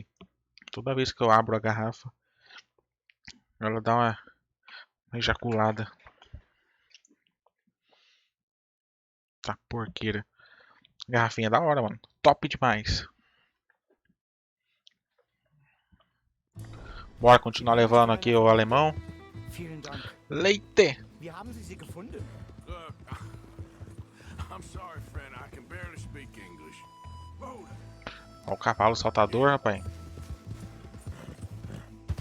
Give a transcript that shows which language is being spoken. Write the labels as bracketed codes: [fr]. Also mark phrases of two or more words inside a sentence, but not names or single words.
[pt] Toda vez que eu abro a garrafa, ela dá uma ejaculada. Tá porqueira. Garrafinha da hora, mano. Top demais. Bora continuar levando aqui o alemão. [de] Vielen Dank. [pt] Leite! [de] Wie haben Sie sie gefunden? [en] Look, I'm sorry, friend. I can barely speak English. Load. [pt] Ó o cavalo saltador, rapaz.